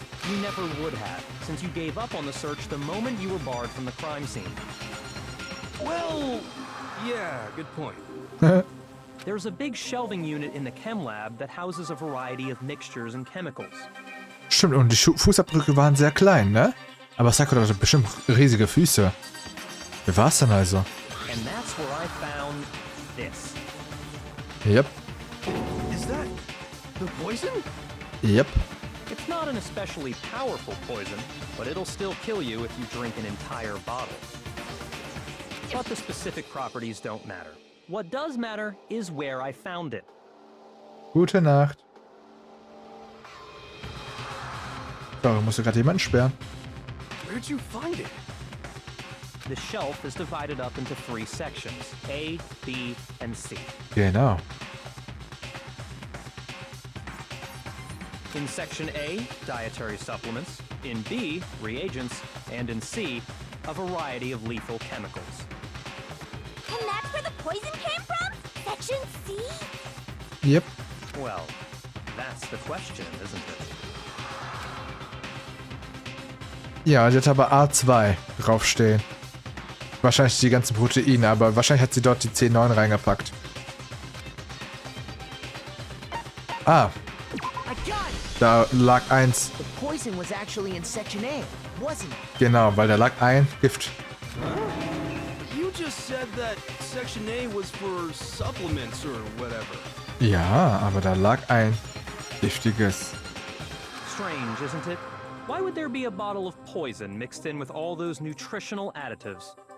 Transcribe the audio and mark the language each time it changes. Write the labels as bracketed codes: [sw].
[en] You never would have, since you gave up on the search the moment you were barred from the crime scene. Well, yeah, good point. There's a big shelving unit in the chem lab that houses a variety of mixtures and chemicals. [de] Stimmt, und die Fußabdrücke waren sehr klein, ne? Aber Sakura hatte bestimmt riesige Füße. Wer war's denn also? [en] And that's where I found this. Yep. Is that the poison? Yep. It's not an especially powerful poison, but it'll still kill you if you drink an entire bottle. But the specific properties don't matter. What does matter is where I found it. [de] Gute Nacht. So, musst du gerade jemanden sperren? [en] Where'd you find it? The shelf is divided up into 3 sections, A, B, and C. [de] Genau. [en] In Section A, dietary supplements. In B, reagents. And in C, a variety of lethal chemicals. And that's where the poison came from? Section C? Yep. Well, that's the question, isn't it? [de] Ja, die hat aber A2 draufstehen. Wahrscheinlich die ganzen Proteine, aber wahrscheinlich hat sie dort die C9 reingepackt. Ah. Da lag 1. [en] The poison was actually in Section A, wasn't it? [de] Genau, weil da lag ein Gift. [en] You just said that Section A was for supplements or whatever. [de] Ja, aber da lag ein giftiges. [en] Strange, isn't it? Why would there be a bottle of poison mixed in with all those nutritional additives?